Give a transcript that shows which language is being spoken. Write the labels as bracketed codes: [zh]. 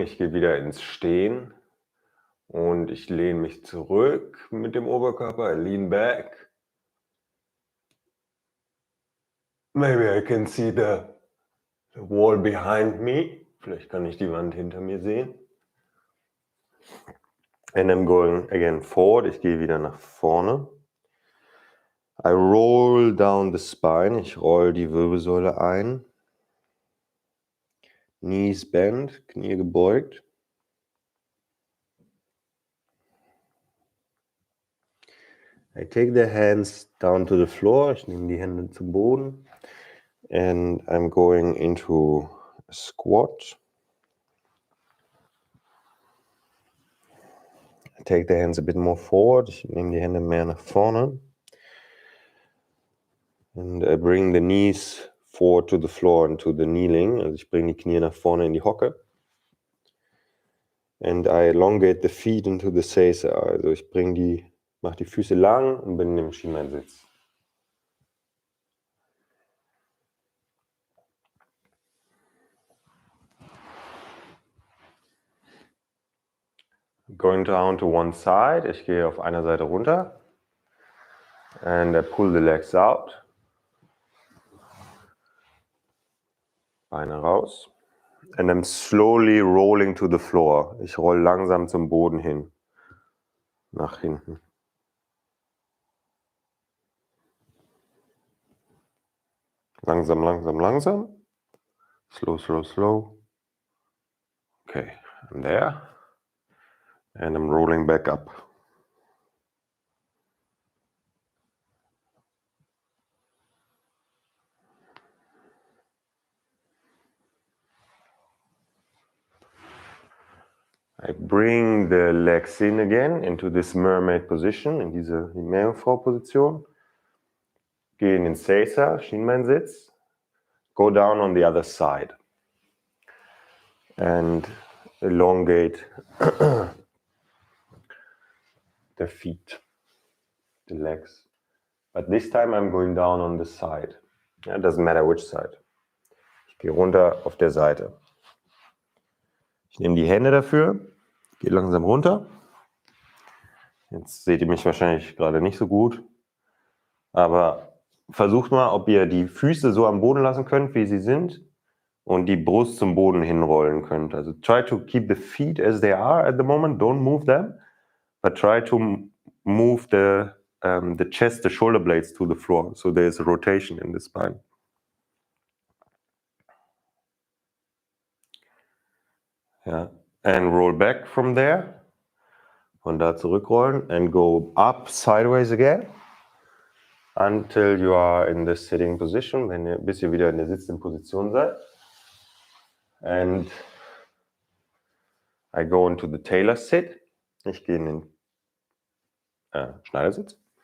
[de] Ich gehe wieder ins Stehen. Und ich lehne mich zurück mit dem Oberkörper. [en] I lean back. Maybe I can see the wall behind me. [de] Vielleicht kann ich die Wand hinter mir sehen. [en] And I'm going again forward. [de] Ich gehe wieder nach vorne. [en] I roll down the spine. [de] Ich roll die Wirbelsäule ein. [en] Knees bent, [de] Knie gebeugt. [en] I take the hands down to the floor. [de] Ich nehme die Hände zum Boden. [en] And I'm going into a squat. I take the hands a bit more forward. [de] Ich nehme die Hände mehr nach vorne. [en] And I bring the knees forward to the floor into the kneeling. [de] Also ich bringe die Knie nach vorne in die Hocke. [en] And I elongate the feet into the seiza. [de] Also ich mache die Füße lang und bin im Schienbeinsitz. [en] Going down to one side. [de] Ich gehe auf einer Seite runter. [en] And I pull the legs out. [de] Beine raus. [en] And I'm slowly rolling to the floor. [de] Ich roll langsam zum Boden hin. Nach hinten. Langsam, langsam, langsam. [en] Slow, slow, slow. Okay, I'm there. And I'm rolling back up. I bring the legs in again into this mermaid position, [de] in diese Meerjungfrau-Position. Gehe in den Seiza, Schienbeinsitz. [en] Go down on the other side. And elongate the feet, the legs. But this time I'm going down on the side. It doesn't matter which side. [de] Ich gehe runter auf der Seite. Ich nehme die Hände dafür, gehe langsam runter. Jetzt seht ihr mich wahrscheinlich gerade nicht so gut. Aber versucht mal, ob ihr die Füße so am Boden lassen könnt, wie sie sind. und die Brust zum Boden hinrollen könnt. [en] Also try to keep the feet as they are at the moment, don't move them, but try to move the chest, the shoulder blades to the floor, so there's a rotation in the spine. Yeah, and roll back from there. [de] Von da zurückrollen [en] and go up sideways again until you are in the sitting position, [de] bis ihr wieder in der sitzenden Position seid. [en] And I go into the tailor sit. [de] Ich gehe in den Schneidersitz.